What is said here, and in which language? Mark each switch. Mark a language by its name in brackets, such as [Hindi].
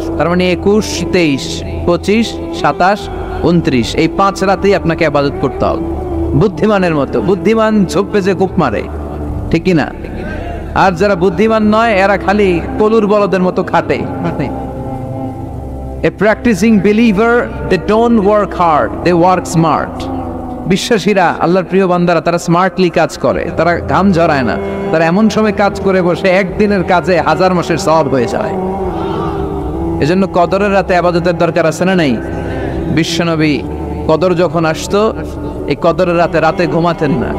[Bangla] তার মানে 21, 23, 25, 27, 29 এই 5 রাতেই আপনাকে ইবাদত করতে হবে বুদ্ধিমানের মতো। বুদ্ধিমান ঝোপ পেজে কূপ মারে, ঠিক কি না? আর যারা বুদ্ধিমান নয় এরা খালি কলুর বলদের মতো খাটে। [English] A practicing believer, they don't work hard, they work smart. [Bangla] বিশ্বাসীরা, আল্লাহর প্রিয় বান্দারা, তারা স্মার্টলি কাজ করে, তারা ঘাম ঝরায় না, তারা এমন সময় কাজ করে বসে একদিনের কাজে 1000 মাসের সওয়াব হয়ে যায়। এজন্য কদরের রাতে ইবাদতের দরকার আছে না নাই? বিশ্বনবী কদর যখন আসতো, এই কদরের রাতে ঘুমাতেন না।